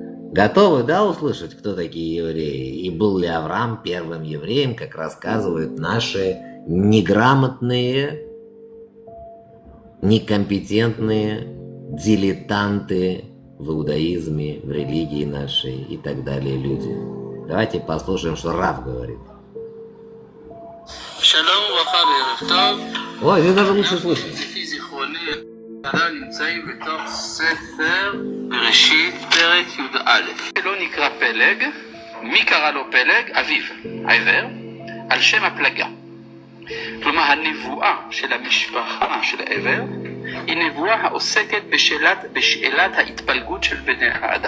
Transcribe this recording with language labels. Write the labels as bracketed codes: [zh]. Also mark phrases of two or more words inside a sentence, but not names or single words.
[ru] Готовы, да, услышать, кто такие евреи? И был ли Авраам первым евреем, как рассказывают наши неграмотные, некомпетентные дилетанты в иудаизме, в религии нашей и так далее люди. Давайте послушаем, что Рав говорит. Ой, это даже лучше слышно. [he] נמצאים בתוך ספר בראשית פרק י"א. לא נקרא פלג, מי קרא לו פלג? אביו, העבר, על שם הפלגה. כלומר, הנבואה של המשפחה של העבר היא נבואה העוסקת בשאלת ההתפלגות של בני האדם.